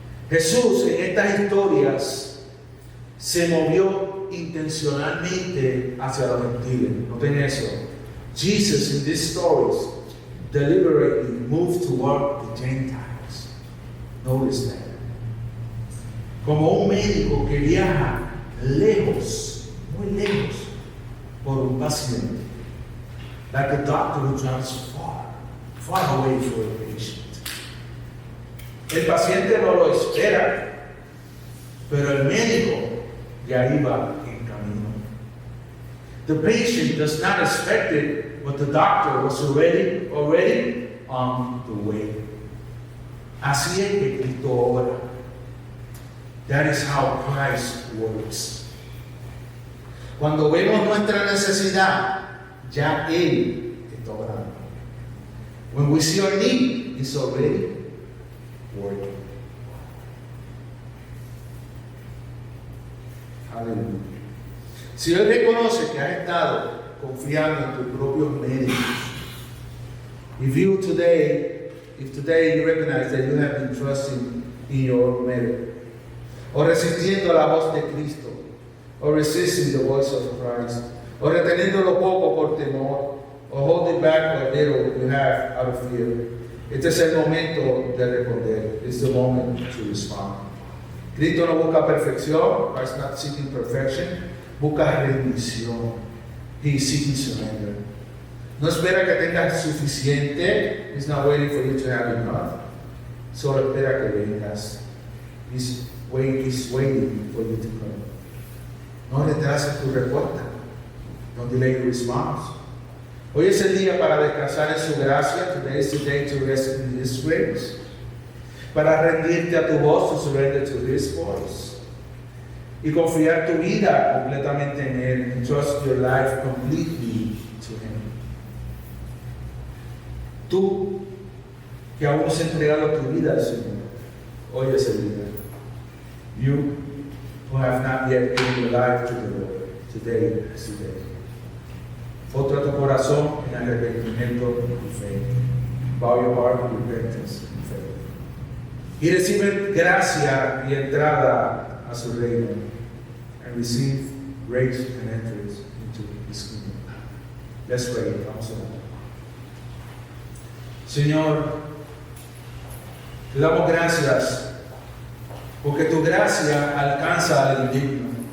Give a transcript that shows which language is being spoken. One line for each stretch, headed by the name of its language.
Spanish: Jesús en estas historias se movió intencionalmente hacia los gentiles. Noten eso.
English: Jesus in these stories deliberately moved toward the Gentiles. Notice that.
Spanish: Como un médico que viaja lejos, muy lejos, por un paciente.
English: Like a doctor who travels far away for a patient.
Spanish: El paciente no lo espera, pero el médico ya iba en camino.
English: The patient does not expect it, but the doctor was already on the way.
Spanish: Así es que Cristo obra.
English: That is how Christ works.
Spanish: Cuando vemos nuestra necesidad, ya Él está obrando.
English: When we see our need, He's already working.
Spanish: Aleluya. Si hoy reconoce que has estado confiando en tus propios medios,
English: if today you recognize that you have been trusting in your merit,
Spanish: o resistiendo la voz de Cristo,
English: or resisting the voice of Christ,
Spanish: o reteniendo lo poco por temor,
English: or holding back what little you have out of fear,
Spanish: este es el momento de responder.
English: It's the moment to respond.
Spanish: Cristo no busca perfección.
English: Christ is not seeking perfection.
Spanish: Busca rendición.
English: He is seeking surrender.
Spanish: No espera que tengas suficiente.
English: He's not waiting for you to have enough.
Spanish: Solo espera que vengas.
English: He's waiting for you to come.
Spanish: No retrases tu respuesta.
English: Don't delay your response.
Spanish: Hoy es el día para descansar en su gracia.
English: Today is the day to rest in His grace.
Spanish: Para rendirte a tu voz,
English: to surrender to His voice.
Spanish: Y confiar tu vida completamente en Él.
English: And trust your life completely to Him.
Spanish: Tú, que aún no has entregado tu vida al Señor, hoy es el día.
English: You, who have not yet given your life to the Lord, today is the day.
Spanish: Otra tu corazón en arrepentimiento y fe.
English: Bow your heart in repentance and faith.
Spanish: Y recibe gracia y entrada a su reino.
English: And receive grace and entrance into His kingdom. Let's pray.
Spanish: Vamos a orar. Señor, te damos gracias porque tu gracia alcanza al indigno.